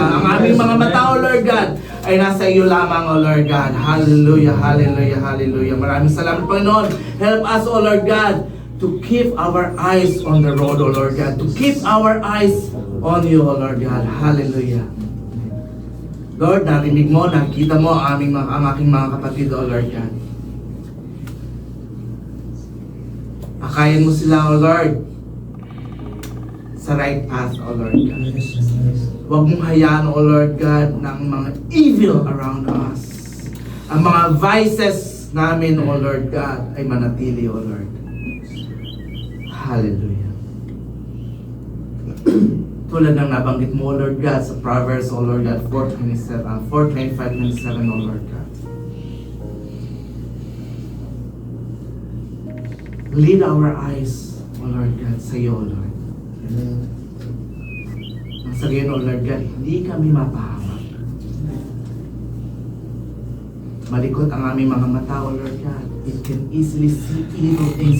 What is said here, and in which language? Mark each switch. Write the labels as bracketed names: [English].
[Filipino] Ang aming mga mata, O Lord God, ay nasa iyo lamang, O Lord God. Hallelujah, hallelujah, hallelujah. Maraming salamat, Panginoon. [English] Help us, O Lord God, to keep our eyes on the road, O Lord God. To keep our eyes on you, O Lord God. Hallelujah. [Filipino] Lord, narinig mo, nakita mo ang aking mga kapatid, O Lord God. Akayin mo sila, O Lord, sa right path, O Lord God. Huwag mong hayaan, O Lord God, ng mga [English] evil around us. [Filipino] Ang mga vices namin, O Lord God, ay manatili, O Lord. Hallelujah. Tulad ng nabanggit mo, O Lord God, sa Proverbs, O Lord God, 4:25-27, O Lord God. [English] Lead our eyes, O Lord God, [Filipino] sa iyo, [English] O Lord. [Filipino] Nang sa gayon, O Lord God, hindi kami mapahamak. Malikot ang aming mga mata, O Lord God. [English] It can easily see evil things.